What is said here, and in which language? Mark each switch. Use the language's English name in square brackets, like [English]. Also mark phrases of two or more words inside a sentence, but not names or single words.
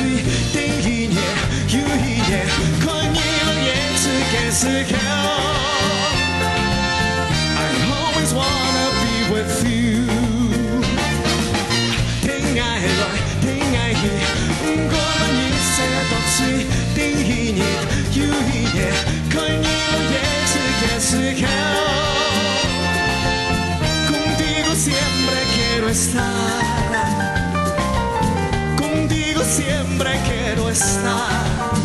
[Cantonese] 第一年又一年，看你我日子嘅時候 [English] I always wanna be with you。 [Cantonese] 天涯來，天涯去，唔過一世獨睡，第一年又一年，看你我日子嘅時候 [Spanish] Contigo siempre quiero estar。Siempre quiero estar